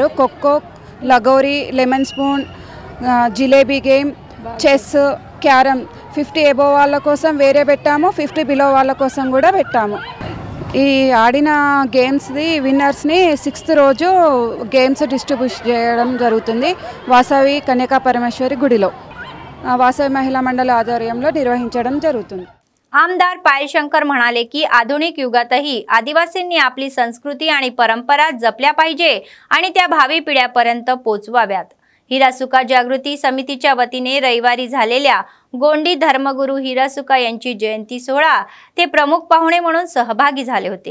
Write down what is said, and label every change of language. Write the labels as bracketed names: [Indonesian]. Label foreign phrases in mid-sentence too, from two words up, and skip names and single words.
[Telugu] ఖోఖో, లగోరి, [English] లెమన్ స్పూన్, [Telugu] జిలేబీ గేమ్, చెస్, క్యారమ్ 50 అబోవ్ వాళ్ళ కోసం వేరే పెట్టాము, 50 బిలో వాళ్ళ కోసం కూడా పెట్టాము। ఈ ఆడిన గేమ్స్ది విన్నర్స్ని 6th రోజు [English] గేమ్స్ డిస్ట్రిబ్యూట్ [Telugu] చేయడం జరుగుతుంది వాసవి కన్యకా పరమేశ్వరి గుడిలో వాసవి మహిళా మండలి आध्वर्యంలో నిర్వహించడం జరుగుతుంది। [Marathi] आमदार पायलशंकर म्हणाले की आधुनिक युगातही आदिवासींनी आपली संस्कृती आणि परंपरा जपल्या पाहिजे आणि त्या भावी पिढ्यापर्यंत पोहोचवाव्यात। हिरासुका जागृती समितीच्या वतीने रविवारी झालेल्या गोंडी धर्मगुरू हिरासुका यांची जयंती सोहळा ते प्रमुख पाहुणे म्हणून सहभागी झाले होते।